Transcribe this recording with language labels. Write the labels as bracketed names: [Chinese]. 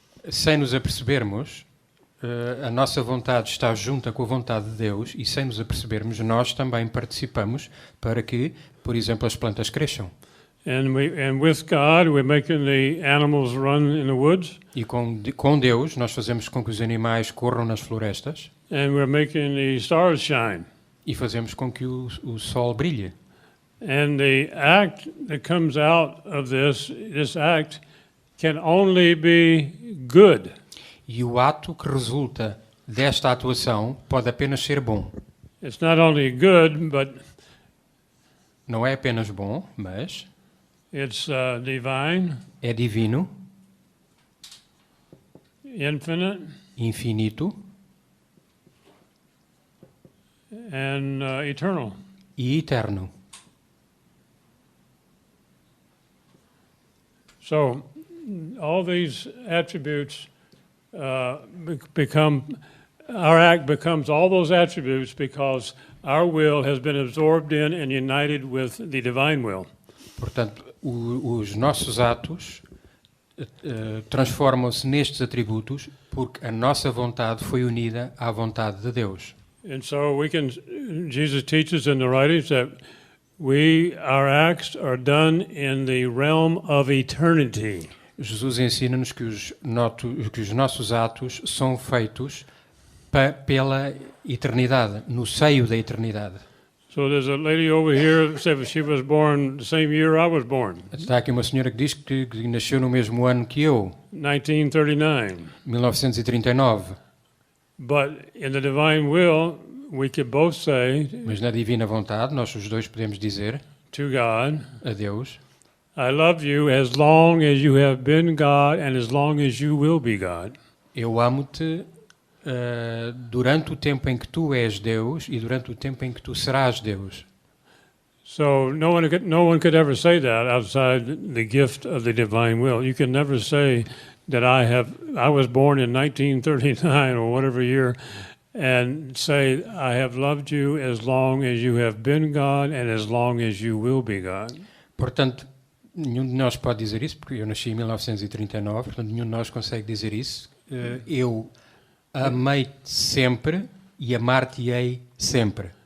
[Portuguese] sem nos apercebermos, a nossa vontade está junta com a vontade de Deus e sem nos apercebermos, nós também participamos para que, por exemplo, as plantas cresçam. [English] And with God, we're making the animals run in the woods, [Portuguese] E com Deus, nós fazemos com que os animais corram nas florestas [English] and we're making the stars shine. [Portuguese] e fazemos com que o sol brilhe. [English] And the act that comes out of this act can only be good. [Portuguese] E o ato que resulta desta atuação pode apenas ser bom. [English] It's not only good, but [Portuguese] Não é apenas bom, mas [English] it's divine, [Portuguese] é divino, [English] infinite, [Portuguese] infinito [English] and eternal. [Portuguese] e eterno. [English] So, all these attributes become, our act becomes all those attributes because our will has been absorbed in and united with the divine will. [Portuguese] Portanto, os nossos atos transformam-se nestes atributos porque a nossa vontade foi unida à vontade de Deus. [English] And so Jesus teaches in the writings that our acts are done in the realm of eternity. [Portuguese] Jesus ensina-nos que os nossos atos são feitos pela eternidade, no seio da eternidade. [English] So there's a lady over here that said she was born the same year I was born, [Portuguese] Está aqui uma senhora que diz que nasceu no mesmo ano que eu, [English] 1939. [Portuguese] 1939. [English] But in the divine will, we could both say [Portuguese] Mas na divina vontade, nós os dois podemos dizer [English] to God, [Portuguese] a Deus: [English] I love you as long as you have been God and as long as you will be God. [Portuguese] eu amo-te durante o tempo em que tu és Deus e durante o tempo em que tu serás Deus. [English] So no one could ever say that outside the gift of the divine will. You can never say that I was born in 1939 or whatever year and say I have loved you as long as you have been God and as long as you will be God. [Portuguese] Portanto, nenhum de nós pode dizer isso, porque eu nasci em 1939, portanto nenhum de nós consegue dizer isso. Eu amei-te sempre e amar-te-ei sempre.